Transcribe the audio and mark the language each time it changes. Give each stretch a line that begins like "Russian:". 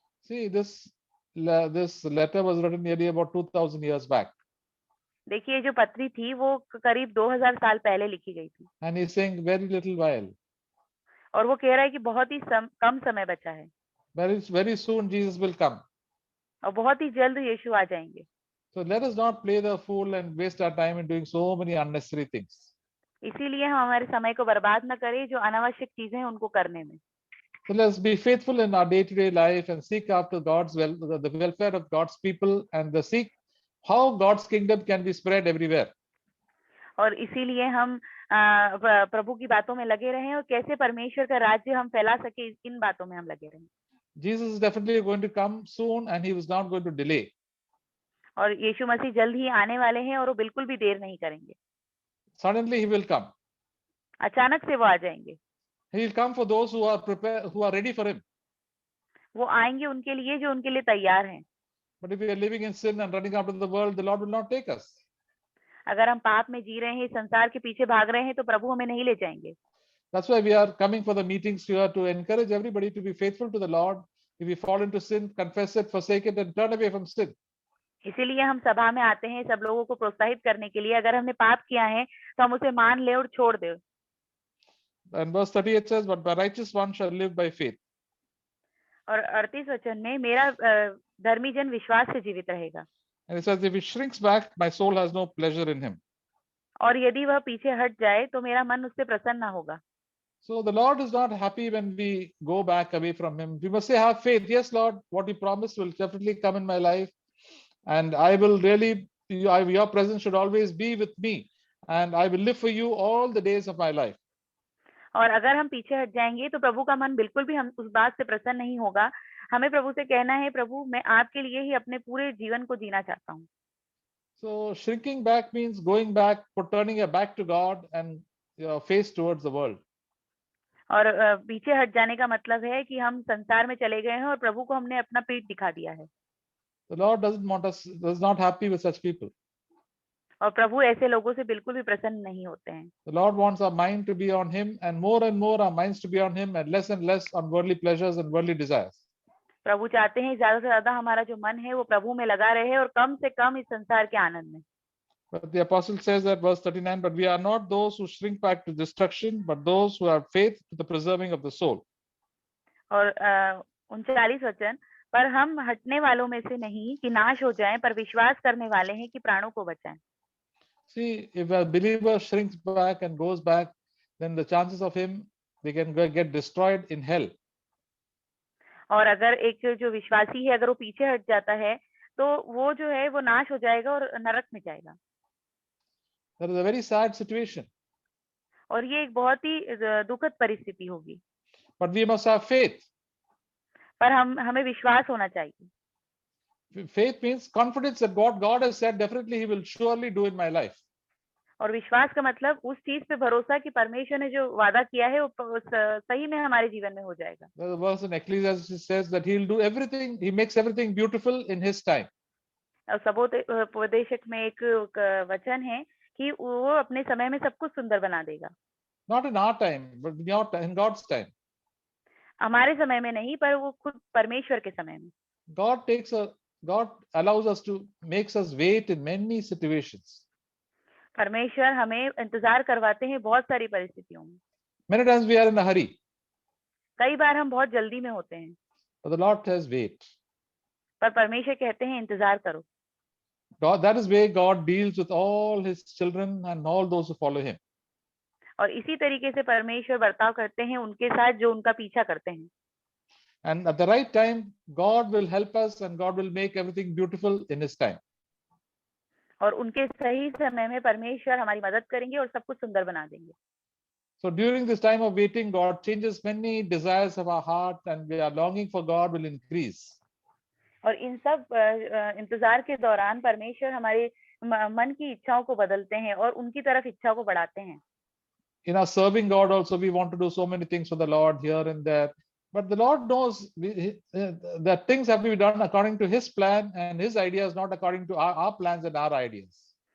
English: See, this letter was written nearly about 2000 years back.
Hindi: देखिए जो पत्री थी वो करीब 2000 साल पहले लिखी गई थी,
English: And he's saying very little while.
Hindi: और वो कह रहा है कि बहुत ही कम समय बचा है
English: Very soon Jesus will come.
Hindi: और बहुत ही जल्द यीशु आ जाएंगे।
English: So let us not play the fool and waste our time in doing so many unnecessary things.
Hindi: इसीलिए हम हमारे समय को बर्बाद न करें जो अनावश्यक चीजें हैं उनको करने में।
English: So let's be faithful in our day-to-day life and seek after the welfare of God's people, and seek how God's kingdom can be spread everywhere.
Hindi: और इसीलिए हम प्रभु की बातों में लगे रहें और कैसे परमेश्वर का राज्य हम फैला सके, इन बातों में हम लगे रहें।
English: Jesus is definitely going to come soon, and he was not going to delay.
Hindi: और यीशु मसीह जल्द ही आने वाले हैं और वो बिल्कुल भी देर नहीं करेंगे।
English: Suddenly he will come.
Hindi: अचानक से वो आ जाएंगे।
English: He will come for those who are prepared, who are ready for him.
Hindi: वो आएंगे उनके लिए जो उनके लिए तैयार हैं।
English: But if we are living in sin and running after the world, the Lord will not take us.
Hindi: अगर हम पाप में जी रहे हैं, संसार के पीछे भाग रहे हैं, तो प्रभु हमें नहीं ले जाएंगे।
English: That's why we are coming for the meetings here, to encourage everybody to be faithful to the Lord. If we fall into sin, confess it, forsake it, and turn away from sin.
Hindi: इसीलिए हम सभा में आते हैं सब लोगों को प्रोत्साहित करने के लिए, अगर हमने पाप किया है तो हम उसे मान ले और छोड़ दे।
English: And verse 38 says, but the righteous one shall live by faith.
Hindi: और 38 वचन में मेरा धर्मी जन विश्वास से जीवित रहेगा।
English: And it says, if he shrinks back, my soul has no pleasure in him.
Hindi: और यदि वह पीछे हट जाए तो मेरा मन उससे प्रसन्न ना होगा।
English: So the Lord is not happy when we go back away from him. We must say, have faith. Yes, Lord, what you promised will definitely come in my life. And I will really, your presence should always be with me. And I will live for you all the days of my life.
Hindi: और अगर हम पीछे हट जाएंगे तो प्रभु का मन बिल्कुल भी हम उस बात से प्रसन्न नहीं होगा। हमें प्रभु से कहना है, प्रभु मैं आपके लिए ही अपने पूरे जीवन को जीना चाहता हूँ।
English: So shrinking back means going back, turning your back to God and your face towards the world.
Hindi: और पीछे हट जाने का मतलब है कि हम संसार में चले गए हैं और प्रभु को हमने अपना पीठ दिखा दिया है।
English: The Lord does not happy with such people.
Hindi: और प्रभु ऐसे लोगों से बिल्कुल भी प्रसन्न नहीं होते हैं।
English: The Lord wants our mind to be on him, and more our minds to be on him, and less on worldly pleasures and worldly desires.
Hindi: प्रभु चाहते हैं ज्यादा से ज्यादा हमारा जो मन है वो प्रभु में लगा रहे और कम से कम इस संसार के आनंद में।
English: But the apostle says that verse 39, but we are not those who shrink back to destruction, but those who have faith to the preserving of the soul.
Hindi: और 39 वचन, पर हम हटने वालों में से नहीं कि नाश हो जाएं, पर विश्वास करने वाले हैं कि प्राणों को बचाएं।
English: See, if a believer shrinks back and goes back, then the chances of him, they can get destroyed in hell.
Hindi: और अगर एक जो विश्वासी है अगर वो पीछे हट जाता है तो वो जो है वो नाश हो जाएगा और नरक में जाएगा।
English: That is a very sad situation.
Hindi: और ये एक बहुत ही दुखद परिस्थिति होगी।
English: But we must have faith.
Hindi: पर हमें विश्वास होना चाहिए।
English: Faith means confidence that God has said definitely he will surely do in my life.
Hindi: और विश्वास का मतलब उस चीज पे भरोसा कि परमेश्वर ने जो वादा किया है वो सही में हमारे जीवन में हो जाएगा।
English: The verse in Ecclesiastes says that he'll do everything, he makes everything beautiful in his time.
Hindi: और सबोपदेशक में एक वचन है कि वो अपने समय में सब कुछ सुंदर बना देगा।
English: Not in our time, but in God's time.
Hindi: हमारे समय में नहीं, पर वो खुद परमेश्वर के समय में।
English: God allows us to makes us wait in many situations.
Hindi: परमेश्वर हमें इंतजार करवाते हैं बहुत सारी परिस्थितियों में।
English: Many times we are in a hurry.
Hindi: कई बार हम बहुत जल्दी में होते हैं।
English: But the Lord says wait.
Hindi: पर परमेश्वर कहते हैं इंतजार करो।
English: That is where God deals with all his children and all those who follow him.
Hindi: और इसी तरीके से परमेश्वर बर्ताव करते हैं उनके साथ जो उनका पीछा करते हैं।
English: And at the right time, God will help us and God will make everything beautiful in his time.
Hindi: और उनके सही समय में परमेश्वर हमारी मदद करेंगे और सब कुछ सुंदर बना देंगे।
English: So during this time of waiting, God changes many desires of our heart, and we are longing for God will increase.
Hindi: और इन सब इंतजार के दौरान परमेश्वर हमारे मन की इच्छाओं को बदलते हैं और उनकी तरफ इच्छा को बढ़ाते हैं.
English: In our serving God also, we want to do so many things for the Lord here and there. But the Lord knows that things have to be done according to His plan and His ideas, not according to our plans and our ideas.